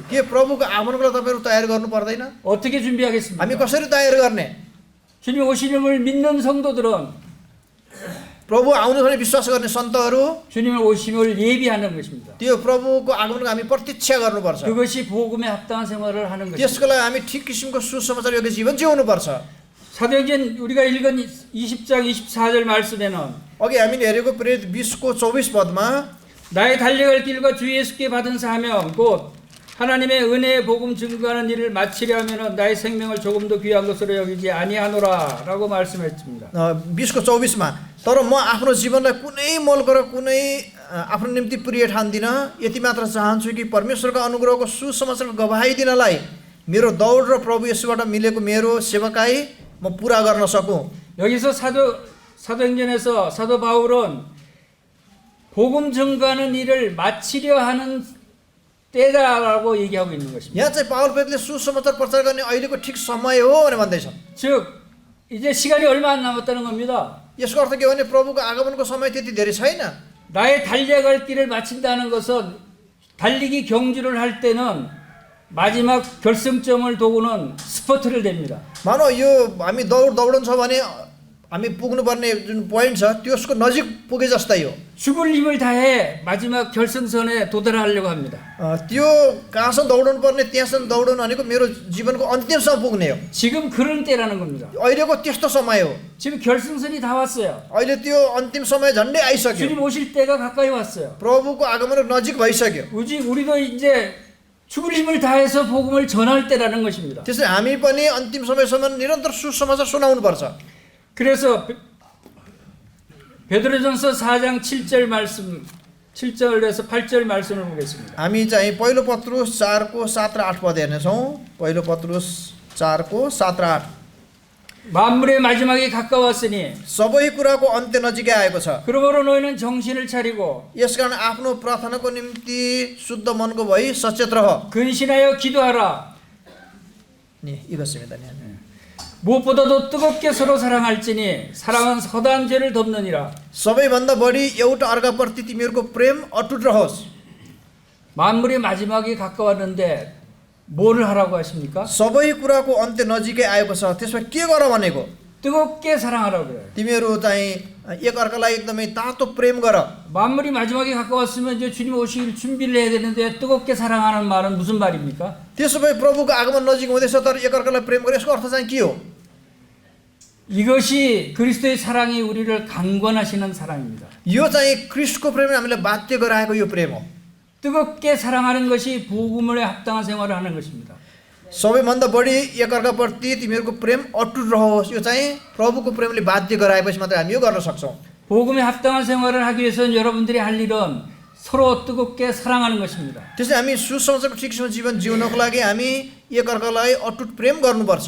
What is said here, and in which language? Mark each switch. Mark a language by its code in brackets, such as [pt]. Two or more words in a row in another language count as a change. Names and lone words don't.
[ne] के प्रभुको आगमनको लागि तपाईँहरू तयार गर्नु पर्दैन [ko] 어떻게 준비하겠습니까? [ne] हामी कसरी तयार गर्ने [ko] 주님 오시림을 믿는 성도들은 [ne] प्रभु आउनु भने विश्वास गर्ने सन्तहरू [ko] 주님의 오심을 예비하는 것입니다. [ne] त्यो प्रभुको आगमनको हामी प्रतीक्षा गर्नुपर्छ [ko] 그것이 복음에 합당한 생활을 하는 것입니다. [ne] त्यसको लागि हामी ठिक किसिमको सुसमाचार योग्य जीवन जिउनुपर्छ [ko] 사도행전 우리가 읽은 20장 24절 말씀에는 [ne] अघि हामीले हेरेको प्रेरित 20को 24 पदमा [ko] 나의 달려갈 길과 주 예수께 받은 사명 곧 하나님의 은혜의 복음 증거하는 일을 마치려 하면은 나의 생명을 조금도 귀한 것으로 여기지 아니하노라라고 말씀했습니다. [ne] 20को 24मा तर म आफ्नो जीवनलाई कुनै मोलको र कुनै आफ्नो निम्ति प्रिय ठान्दिनँ यति मात्र चाहन्छु कि परमेश्वरको अनुग्रहको सुसमाचारको गवाही दिनलाई मेरो दौड र प्रभु येशूबाट मिलेको मेरो सेवकाई म पुरा गर्न सकूँ [ko] 여기서 사도행전에서 사도 바울은 복음 증거하는 일을 마치려 하는 때다라고 얘기하고 있는 것입니다. [ne] यहाँ चाहिँ पावल पेत्रले सुसमाचार प्रचार गर्ने अहिलेको ठिक समय हो भनेर भन्दैछन् [ko] 즉 이제 시간이 얼마 안 남았다는 겁니다. [ne] यसको अर्थ के हो भने प्रभुको आगमनको समय त्यति धेरै छैन [ko] 나의 달려갈 길을 마친다는 것은 달리기 경주를 할 때는 마지막 결승점을 도구는 스퍼트를 댑니다. [ne] मानौ यो हामी दौडन्छ भने हामी पुग्नुपर्ने जुन पोइन्ट छ त्यसको नजिक पुगे जस्तै हो [ko] 죽을 힘을 다해 마지막 결승선에 도달하려고 합니다. [ne] त्यो कहाँसम्म दौडनु पर्ने त्यहाँसम्म दौडनु भनेको मेरो जीवनको अन्तिमसम्म पुग्ने हो [ko] 지금 그런 때라는 겁니다. [ne] अहिलेको त्यस्तो समय हो [ko] 지금 결승선이 다 왔어요. [ne] अहिले त्यो अन्तिम समय झन्डै आइसक्यो [ko] 주님 오실 때가 가까이 왔어요. [ne] प्रभुको आगमन नजिक भइसक्यो [ko] 우리도 이제 죽을 힘을 다해서 복음을 전할 때라는 것입니다. [ne] त्यसै हामी पनि अन्तिम समयसम्म निरन्तर सुसमाचार सुनाउनु पर्छ [ko] 그래서 베드로전서 4장 7절 말씀 7절에서 8절 말씀을 보겠습니다. [ne] हामी चाहिँ पहिलो पत्रुस 4को 7 र 8 पद हेर्नेछौँ पहिलो पत्रुस 4को 7 र 8 [ko] 만물의 마지막이 가까웠으니 [ne] सबै कुराको अन्त्य नजिकै आएको छ [ko] 그러므로 너희는 정신을 차리고 [ne] यसकारण आफ्नो प्रार्थनाको निम्ति शुद्ध मनको भई सचेत रह [ko] 근신하여 기도하라. नि 이것입니다. 무엇보다도 뜨겁게 서로 사랑할지니 사랑은 허다한 죄를 덮느니라. [ne] सबैभन्दा बढी एउटा अर्काप्रति तिमीहरूको प्रेम अटुट रहोस् [ko] 만물의 마지막이 가까웠는데 뭐를 하라고 하십니까? [ne] सबै कुराको अन्त्य नजिकै आएको छ त्यसमा के गर भनेको [ko] 뜨겁게 사랑하라고 그래요. [ne] तिमीहरू चाहिँ एक अर्कालाई एकदमै तातो प्रेम गर [ko] 만물이 마지막에 가까웠으면 이제 주님 오실 준비를 해야 되는데 뜨겁게 사랑하는 말은 무슨 말입니까? [ne] त्यसो भए प्रभुको आगमन नजिक हुँदैछ तर एक अर्कालाई प्रेम गर यसको अर्थ चाहिँ के हो [ko] 이것이 그리스도의 사랑이 우리를 강권하시는 사랑입니다. [ne] यो चाहिँ ख्रीष्टको प्रेमले हामीलाई बाध्य गराएको यो प्रेम हो [ko] 뜨겁게 사랑하는 것이 복음에 합당한 생활을 하는 것입니다. [ne] सबैभन्दा बढी एक अर्काप्रति तिमीहरूको प्रेम अटुट रहोस् यो चाहिँ प्रभुको प्रेमले बाध्य गराएपछि मात्रै हामी यो गर्न सक्छौँ [ko] 복음에 합당한 생활을 하기 위해서는 여러분들이 할 일은 서로 뜨겁게 사랑하는 것입니다. [ne] त्यसै हामी सुसमाचारको ठिकसँग जीवन जिउनको लागि हामी एकअर्कालाई अटुट प्रेम गर्नुपर्छ।